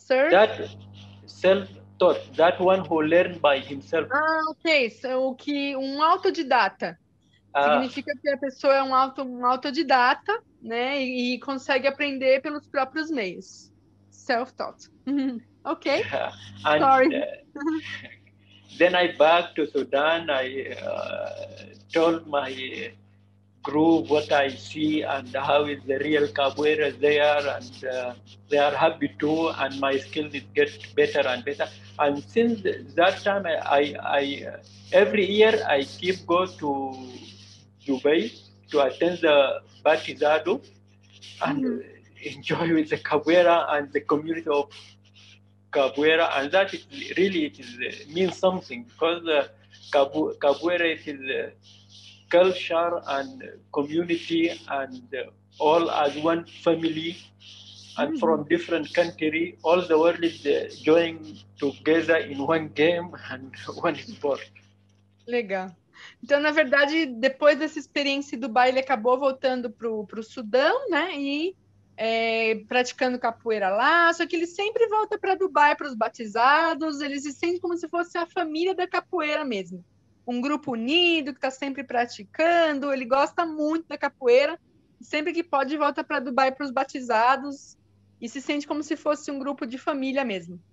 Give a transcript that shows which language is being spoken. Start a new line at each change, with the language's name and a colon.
English: That self-taught, that one who learned by himself. Ok. So, autodidata.
Portuguese: Significa que a pessoa é um autodidata, né? E consegue aprender pelos próprios meios.
English: Self-taught. Ok. Sorry. Then I back to Sudan. I told my group what I see and how is the real capoeira there, and they are happy too. And my skills get better and better. And since that time, I every year I keep go to Dubai to attend the batizado and enjoy with the capoeira and the community of capoeira, and that means something because capoeira is culture and community and all as one family and from different country, all the world is joining together in one game and one sport.
Portuguese: Legal. Então, na verdade, depois dessa experiência em Dubai, ele acabou voltando para o Sudão, né? E praticando capoeira lá, só que ele sempre volta para Dubai para os batizados, eles se sentem como se fosse a família da capoeira mesmo. Um grupo unido, que está sempre praticando, ele gosta muito da capoeira, sempre que pode volta para Dubai para os batizados, e se sente como se fosse um grupo de família mesmo.